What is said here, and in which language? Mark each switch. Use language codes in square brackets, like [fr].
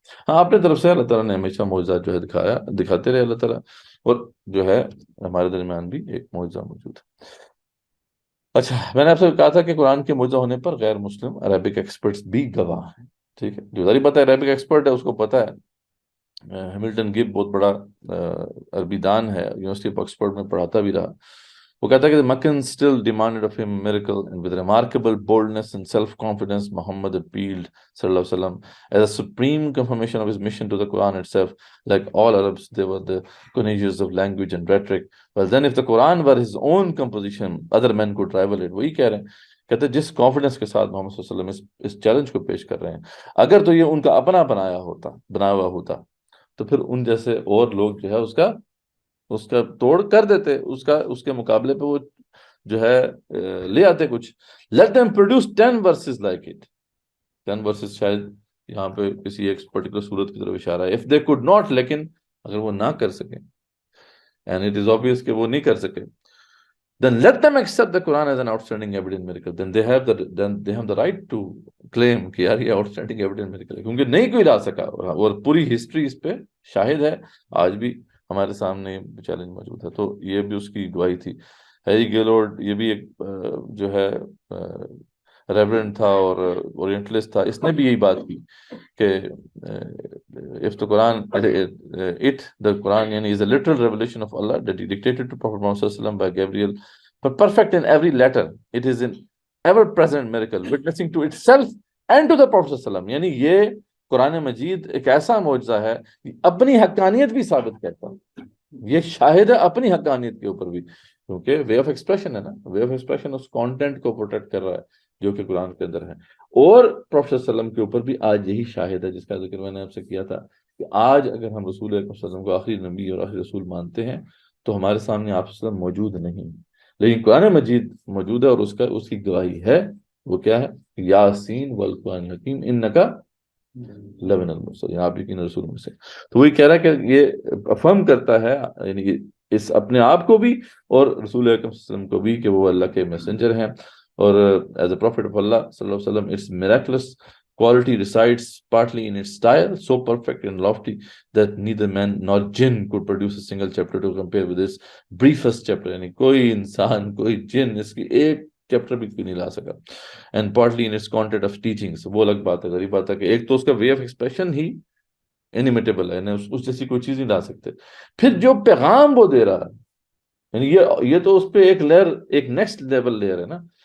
[ur] ہاں اپنے طرف سے اللہ تعالیٰ نے ہمیشہ معجزہ جو ہے دکھاتے رہے اللہ تعالیٰ، اور جو ہے ہمارے درمیان بھی ایک معجزہ موجود ہے. اچھا، میں نے آپ سے کہا تھا کہ قرآن کے معجزہ ہونے پر غیر مسلم عربک ایکسپرٹس بھی گواہ ہیں. ٹھیک ہے، جو ظاہری بات ہے عربک ایکسپرٹ ہے اس کو پتہ ہے. ہیملٹن گب بہت بڑا عربی دان ہے، یونیورسٹی آف آکسفورڈ میں پڑھاتا بھی رہا. وہ کہتا ہے کہ [en] Meccan still demanded of him a miracle, and with remarkable boldness and self-confidence Muhammad appealed [ar] sallallahu alaihi wasallam [en] as a supreme confirmation of his mission to the Quran itself. Like all Arabs, they were the connoisseurs of language and rhetoric. Well then if the Quran were his own composition, other men could rival it. [ur] وہی کہہ رہے ہیں، کہتے ہیں جس confidence کے ساتھ محمد صلی اللہ علیہ وسلم اس چیلنج کو پیش کر رہے ہیں، اگر تو یہ ان کا اپنا بنایا ہوا ہوتا تو پھر ان جیسے اور لوگ جو ہے اس کا توڑ کر دیتے، اس کے مقابلے پہ وہ جو ہے لے آتے کچھ. [en] let them produce 10 verses like it. 10 verses [ur] شاید یہاں پہ کسی ایک پرٹیکولر صورت کی طرف اشارہ ہے. [en] if they could not، [ur] لیکن اگر وہ نہ کر سکیں، [en] and it is obvious [ur] کہ وہ نہیں کر سکے، [en] then let them accept the Quran as an outstanding evident miracle. then they have the right to claim [ur] کہ یار یہ [en] outstanding evident miracle ہے، [ur] کیونکہ نہیں کوئی لا سکا. اور پوری ہسٹری اس پہ شاہد ہے، آج بھی ہمارے سامنے چیلنج موجود ہے. تو یہ بھی اس کی گواہی تھی. ہیری گیلورڈ یہ بھی ایک جو ہے ریورنڈ تھا اور اورینٹلسٹ تھا، اس نے بھی یہی بات کی کہ [en] if the Quran the Quran is a literal revelation of Allah that he dictated to Prophet Muhammad [ar] sallallahu alaihi wasallam [en] by Gabriel, but perfect in every letter. It is an ever present miracle witnessing to itself and to the Prophet [ar] sallallahu alaihi wasallam. [ur] یعنی یہ قرآن مجید ایک ایسا معجزہ ہے اپنی حقانیت بھی ثابت کرتا ہے، یہ شاہد ہے اپنی حقانیت کے اوپر بھی، کیونکہ وے آف ایکسپریشن ہے نا، way of expression اس content کو پروٹیکٹ کر رہا ہے جو کہ قرآن کے اندر ہے. اور پروفیسر صلی اللہ علیہ وسلم کے اوپر بھی آج یہی شاہد ہے جس کا ذکر میں نے آپ سے کیا تھا کہ آج اگر ہم رسول اکرم صلی اللہ علیہ وسلم کو آخری نبی اور آخری رسول مانتے ہیں تو ہمارے سامنے آپ صلی اللہ علیہ وسلم موجود نہیں، لیکن قرآن مجید موجود ہے اور اس کی گواہی ہے. وہ کیا ہے؟ [ar] یاسین والقرآن الحکیم انکا لمن المرسلین، [ur] آپ یقین رسول میں سے. تو وہی کہہ رہا ہے کہ یہ افرم کرتا ہے یعنی اس اپنے آپ کو بھی اور رسول اکرم صلی اللہ علیہ وسلم کو بھی کہ وہ اللہ کے میسنجر ہیں. [en] اور as a prophet of Allah صلی اللہ علیہ وسلم, its miraculous quality resides partly in its style, so perfect and lofty that neither man nor jinn could produce a single chapter to compare with this briefest chapter. [ur] یعنی کوئی انسان کوئی جن اس کی ایک چیپٹر بھی کوئی نہیں لا سکا. [en] and partly in its content of teachings, [ur] وہ الگ بات ہے، غریب بات ہے کہ ایک تو اس کا وے آف ایکسپریشن ہی انیمیٹیبل ہے، یعنی اس جیسی کوئی چیز نہیں لا سکتے. پھر جو پیغام وہ دے رہا ہے، یعنی یہ تو اس پہ ایک لیئر، ایک نیکسٹ لیول لیئر ہے نا.